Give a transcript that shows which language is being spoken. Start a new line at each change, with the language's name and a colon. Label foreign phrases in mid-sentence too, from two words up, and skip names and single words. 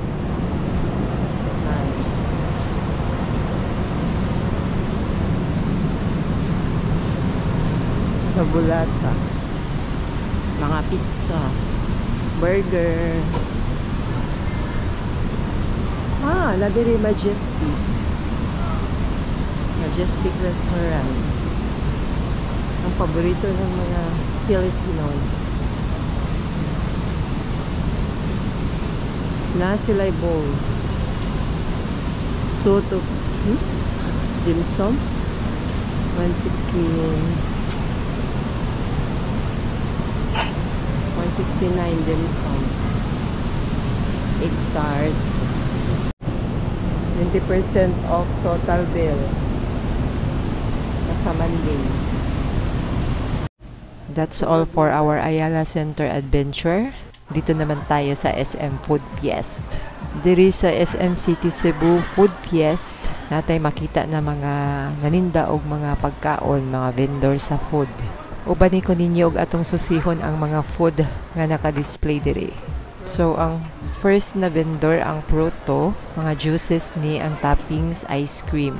Filipino: Tabulata. Mga pizza. Burger. Ah, Ladiri Majestic. Majestic Restaurant. Ang paborito ng mga Filipino. Nasilay bowl. Toto. Dim sum. 160. 169 dim sum.
English: 8 tart. 20% off total bill. Sa Monday. That's all for our Ayala Center adventure.
Filipino: Dito naman tayo sa SM Food Fiest.
Cebuano: Diri sa SM City Cebu Food Fiest, natay makita na mga naninda og mga pagkaon, mga vendor sa food. Ubani ko ninyo og atong susihon ang mga food nga naka-display diri. So ang first na vendor ang Proto, mga juices ni ang
English: toppings ice cream.